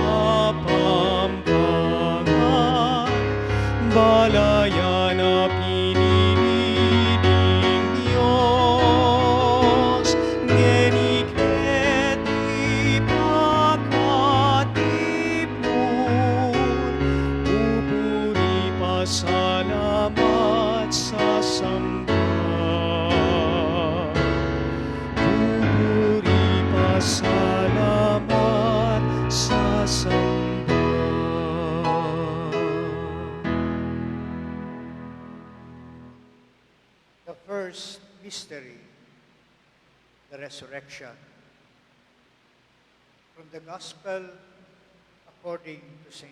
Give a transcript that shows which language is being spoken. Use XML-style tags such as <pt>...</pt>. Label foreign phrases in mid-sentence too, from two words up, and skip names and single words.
<pam>Kapampangan, balayan na piniling Diyos, ngeniket ipakatipon, pupuri pasalamat sa samba. Pupuri pasalamat sa samba.</pam> <en>The first mystery, the resurrection. From the Gospel according to St.</en>